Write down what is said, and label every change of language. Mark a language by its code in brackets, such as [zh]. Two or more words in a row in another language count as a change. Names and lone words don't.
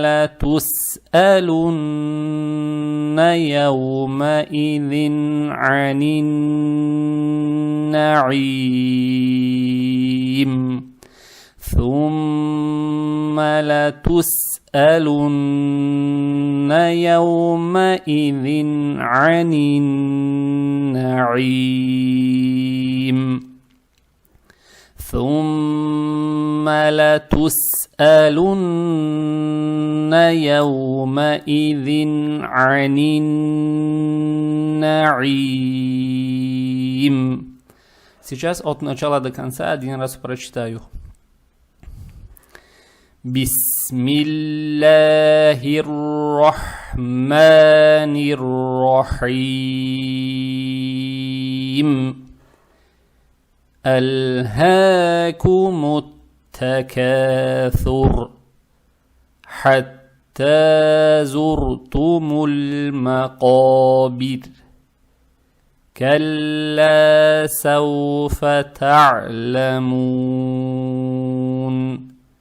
[ar] لتسألن يومئذ عن النعيم ثم لتسألن يومئذ عن النعيم ثم لتسألن يومئذ عن النعيم. [ru] Сейчас от начала до конца один раз прочитаю. [ar] بسم الله الرحمن الرحيم ألهاكم التكاثر حتى زرتم المقابر كلا سوف تعلمون